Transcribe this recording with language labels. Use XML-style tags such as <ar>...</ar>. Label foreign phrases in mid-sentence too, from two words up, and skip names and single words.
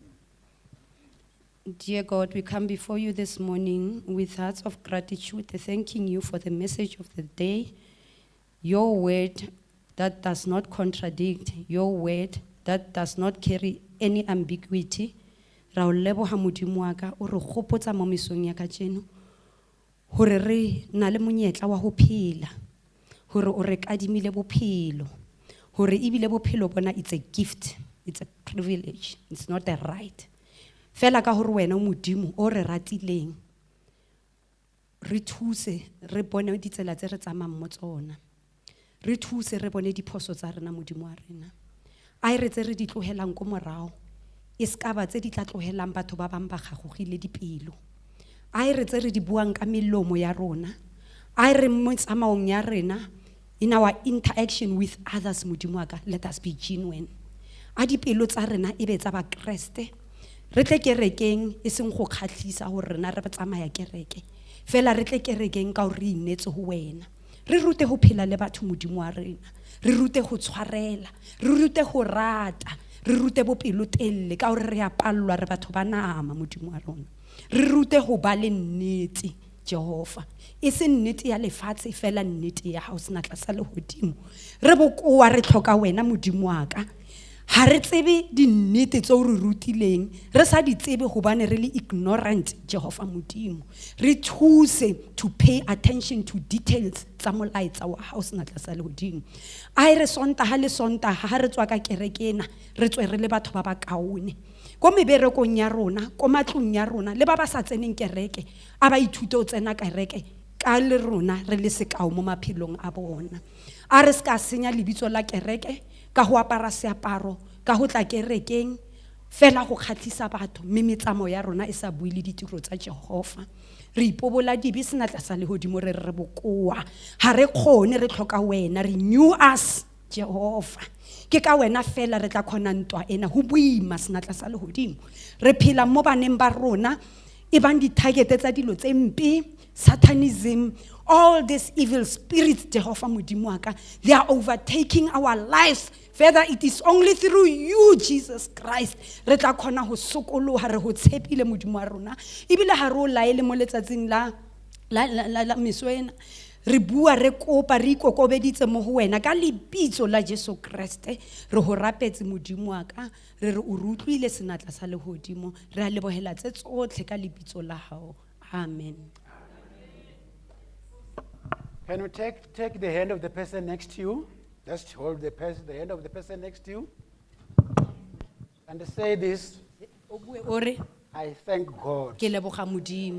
<en>Dear God, we come before you this morning with hearts of gratitude, thanking you for the message of the day, your word that does not contradict, your word that does not carry any ambiguity.</en> <st>Ra o leboha Modimo wa ka, o re gopotsa mo mesong ya kajeno hore re na le monyetla wa ho phela, hore o re kadimile bophelo, hore ebile bophelo bona</st> <en>it's a gift. It's a privilege. It's not a right.</en> <st>Fela ka hore wena o Modimo o re ratileng. Re thuse re bone ditsela tse re tsamayang mo tsona. Re thuse re bone diphoso tsa rena Modimo wa rena. A re tse re di tlohelang ko morao. E ska ba tse di tla tlohelang batho ba bang ba gagogile dipelo. A re tse re di buang ka melomo ya rona. A re mo tsamaong ya rena</st> <en>in our interaction with others</en> <st>Modimo wa ka,</st> <en>let us be genuine.</en> <st>A dipelo tsa rena e be tsa ba Kriste. Re tle kerekeng e seng go khatlisa hore rena re tsamaya kereke. Fela re tle kerekeng ka hore re inetse ho wena. Re rute ho phela le batho Modimo wa rena. Re rute ho tshwarela, re rute ho rata, re rute bopelo telle ka hore re a pallwa re batho ba nama Modimo wa rona. Re rute ho ba le nnete Jehova. E se nnete ya lefatshe fela nnete ya hao sena tlasa lehodimo. Re bokoa re tlhoka wena Modimo wa ka. Ha re tsebe di nnete tse o re rutileng, re sa di tsebe hobane re le ignorant Jehova Modimo. Re thuse</st> <en>to pay attention to details</en> <st>tsa molaetsa wa hao sena tlasa lehodimo. A re sontaha le sontaha ha re tswa ka kerekena, re tswe re le batho ba ba kaone. Ko meberekong ya rona, ko matlong ya rona, le ba ba sa tseneng kereke, a ba ithute ho tsena kereke ka le rona re le sekao mo maphelong a bona. A re ska senya lebitso la kereke ka ho apara seaparo, ka ho tla kerekeng fela go khatlisa batho, mme metsamo ya rona e sa bue le ditiro tsa Jehova. Re ipobola dibe sena tlasa lehodimo re re bokoa. Ha re kgone re tlhoka wena,</st> <en>renew us Jehova.</en> <st>Ke ka wena fela re tla khona ntwa ena ho buima sena tlasa lehodimo. Re phela mo baneng ba rona e bang di target tsa dilo tse mpe,</st> <en>Satanism, all these evil spirits</en> <st>Jehova Modimo wa ka,</st> <en>they are overtaking our lives. Further, it is only through you, Jesus Christ,</en> <st>re tla khona ho sokoloha re ho tshepile Modimo wa rona. Ebile ha re o laele mo letsatsing la meswena. Re bua re kopa re ikokobeditse mo ho wena ka lebitso la Jesu Kriste. Re ho rapetse Modimo wa ka, re re o rutlwile senatla sa lehodimo. Re a lebohela tse tsotlhe ka lebitso la hao. Amen.</st> <en>Can you take the hand of the person next to you? Just hold the hand of the person next to you. And say this,</en> <st>O bue o re,</st> <en>I thank God.</en> <tn>ke leboga Modimo.</tn>